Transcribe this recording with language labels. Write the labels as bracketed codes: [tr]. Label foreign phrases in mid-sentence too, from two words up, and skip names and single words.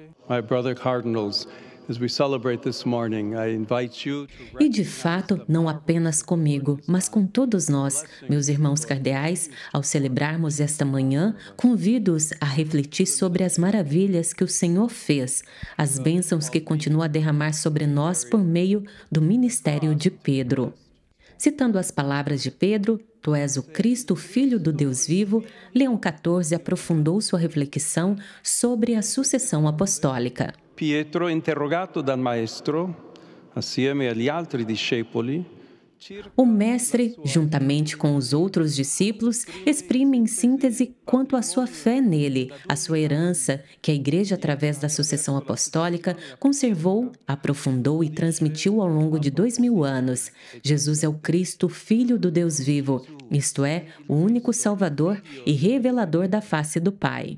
[pt] E de fato, não apenas comigo, mas com todos nós, meus irmãos cardeais, ao celebrarmos esta manhã, convido-os a refletir sobre as maravilhas que o Senhor fez, as bênçãos que continua a derramar sobre nós por meio do ministério de Pedro. Citando as palavras de Pedro, "Tu és o Cristo, Filho do Deus vivo", Leão XIV aprofundou sua reflexão sobre a sucessão apostólica. [it] Pietro, interrogato dal maestro, assieme agli altri discepoli, [pt] o mestre, juntamente com os outros discípulos, exprime em síntese quanto à sua fé nele, a sua herança, que a Igreja, através da sucessão apostólica, conservou, aprofundou e transmitiu ao longo de 2000 anos. Jesus é o Cristo, Filho do Deus vivo, isto é, o único Salvador e revelador da face do Pai.